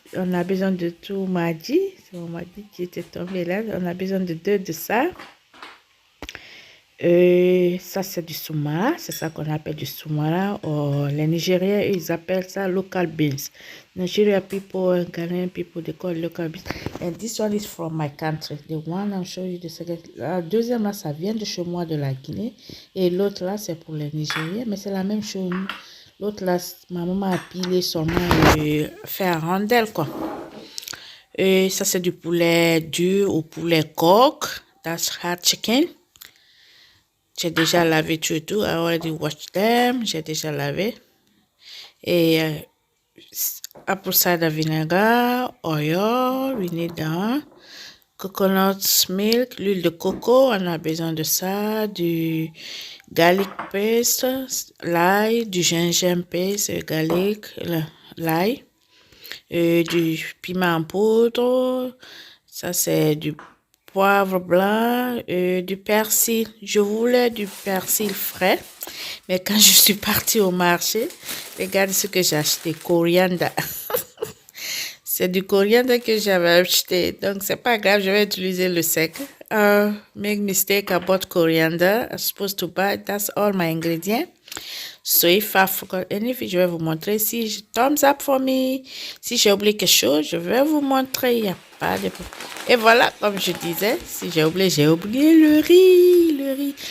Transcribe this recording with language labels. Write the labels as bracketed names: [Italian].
[French] On a besoin de tout maggi. C'est mon maggi qui était tombé là. On a besoin de 2 de ça. Ça c'est du soumara, c'est ça qu'on appelle du soumara. Les Nigériens, ils appellent ça local beans. [English] Nigeria people, Ghanaian people, they call it local beans. And this one is from my country. The one I'll show you the second. [French] La deuxième là, ça vient de chez moi, de la Guinée. Et l'autre là, c'est pour les Nigériens, mais c'est la même chose. L'autre là, ma maman a pilé seulement et fait un rondelle quoi. Et ça c'est du poulet dur ou poulet coq. [English] That's hard chicken. [French] J'ai déjà lavé tout et tout. I already washed them. J'ai déjà lavé. [English] Et apple cider vinegar, oil, we need that. [French] Coconut milk, l'huile de coco, on a besoin de ça. Du garlic paste, l'ail, du gingembre paste, garlic, l'ail. Du piment en poudre. Ça c'est du poivre blanc, du persil. Je voulais du persil frais, mais quand je suis partie au marché, regardez ce que j'ai acheté, coriandre. C'est du coriandre que j'avais acheté, donc c'est pas grave, je vais utiliser le sec. [English] Make mistake, I bought coriander. I'm supposed to buy, that's all my ingredients. So if I forgot anything, [French] je vais vous montrer. [English] Si thumbs up for me. [French] Si j'ai oublié quelque chose, je vais vous montrer. Il n'y a pas de problème. Et voilà, comme je disais, si j'ai oublié le riz.